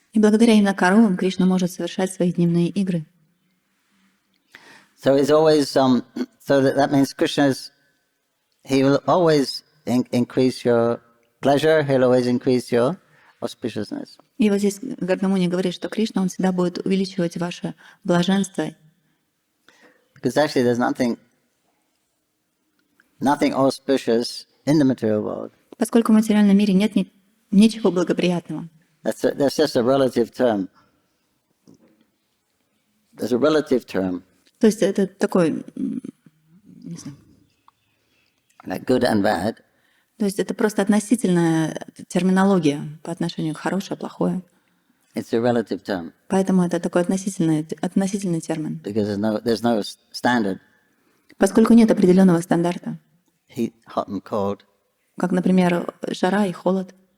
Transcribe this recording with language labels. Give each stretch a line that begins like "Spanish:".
Russian: И благодаря именно коровам Кришна может совершать свои дневные игры.
English: So it's always so that means he will always increase your pleasure. He'll always increase your auspiciousness.
Russian: И вот здесь Гардамуни говорит, что Кришна, он всегда будет увеличивать ваше блаженство.
English: Because actually there's nothing auspicious in the material world.
Russian: Поскольку в материальном мире нет ничего благоприятного.
English: That's just a relative term. There's a relative term.
Russian: То есть это такой, не знаю,
English: Like good and bad.
Russian: то есть это просто относительная терминология по отношению к хорошее, плохое.
English: It's a relative term
Russian: Поэтому это такой относительный термин.
English: because there's no standard.
Russian: Поскольку нет определенного стандарта,
English: Heat, hot and cold.
Russian: как, например, жара и холод.